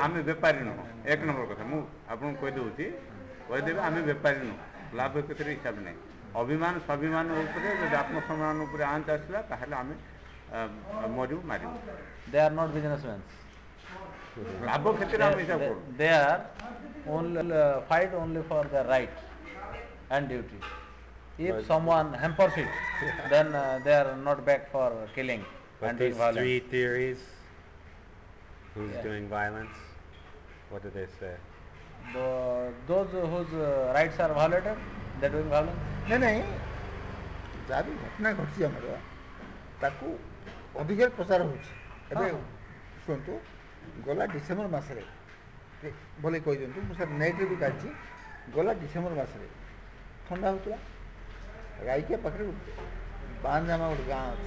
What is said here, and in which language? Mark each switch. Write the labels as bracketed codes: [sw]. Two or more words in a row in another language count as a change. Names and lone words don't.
[or] ଆମେ ବେପାରୀ ନୁହଁ 1 ନମ୍ବର କଥା ମୁଁ ଆପଣଙ୍କୁ କହିଦେଉଛି କହିଦେବି ଆମେ ବେପାରୀ ନୁହଁ ଲାଭ କ୍ଷତିରେ ହିସାବ ନାହିଁ ଅଭିମାନ ସ୍ୱାଭିମାନ ଉପରେ ଯଦି ଆତ୍ମସମ୍ମାନ ଉପରେ ଆଞ୍ଚ ଆସିଲା ତାହେଲେ ଆମେ ମରିବୁ ମାରିବୁ [en] they are not businessman [or] ଲାଭ କ୍ଷତିରେ ଆମେ ହିସାବ କରୁ [en] they are only fight only for their right and duty. If someone hampers it, then they are not back for killing But and doing these violence. 3 theories, who's Yeah. doing violence? What do they say? Those whose rights are violated, they are doing violence. [or] नहीं ଯାହା ବି ଘଟଣା ଘଟିଛି ଆମର ତାକୁ ଅଧିକ ପ୍ରଚାର ହେଉଛି ଏବେ ଶୁଣନ୍ତୁ ଗଲା ଡିସେମ୍ବର ମାସରେ ଭଲେ କହିଦିଅନ୍ତୁ ମୁଁ ସାର୍ ନେଟ୍ରେ ବି କାଢ଼ିଛି ଗଲା ଡିସେମ୍ବର ମାସରେ ଥଣ୍ଡା ହେଉଥିଲା ରାଇକିଆ ପାଖରେ ବାଞ୍ଜାମା ଗୋଟେ ଗାଁ ଅଛି